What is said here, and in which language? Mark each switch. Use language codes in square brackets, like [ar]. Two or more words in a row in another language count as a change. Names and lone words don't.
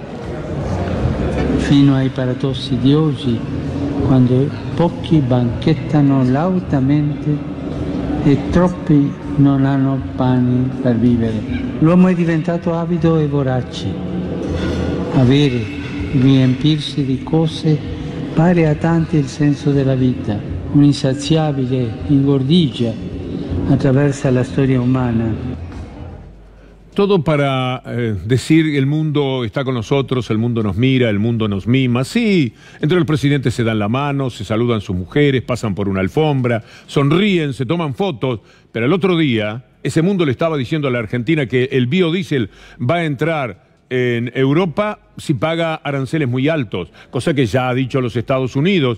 [it] Fino ai paradossi di oggi, quando pochi banchettano lautamente e troppi non hanno pane per vivere. L'uomo è diventato avido e vorace. Avere, riempirsi di cose, pare a tanti il senso della vita. Un'insaziabile ingordigia attraversa la storia umana. [es] Todo para decir el mundo está con nosotros, el mundo nos mira, el mundo nos mima. Sí, entre los presidentes se dan la mano, se saludan sus mujeres, pasan por una alfombra, sonríen, se toman fotos, pero el otro día ese mundo le estaba diciendo a la Argentina que el biodiesel va a entrar en Europa si paga aranceles muy altos, cosa que ya ha dicho los Estados Unidos.